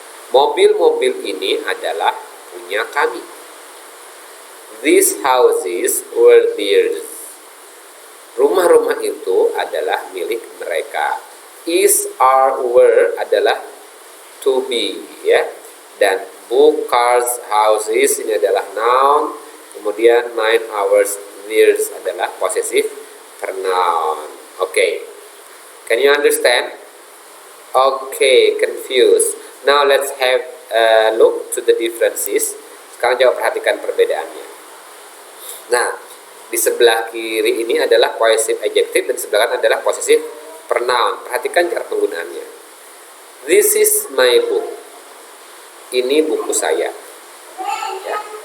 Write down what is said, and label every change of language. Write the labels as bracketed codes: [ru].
[id] Mobil-mobil ini adalah punya kami. [en] These houses were theirs. [id] Rumah-rumah itu adalah milik mereka. Is, are, were adalah to be, ya. Dan book, cars, houses ini adalah noun. Kemudian mine, ours, theirs adalah possessive pronoun. Okay. [en] Can you understand? Okay, confused. Now let's have a look to the differences. [id] Sekarang coba perhatikan perbedaannya. Nah, di sebelah kiri ini adalah possessive adjective dan sebelah kanan adalah possessive pronoun. Perhatikan cara penggunaannya. [en] This is my book. [id] Ini buku saya. Ya.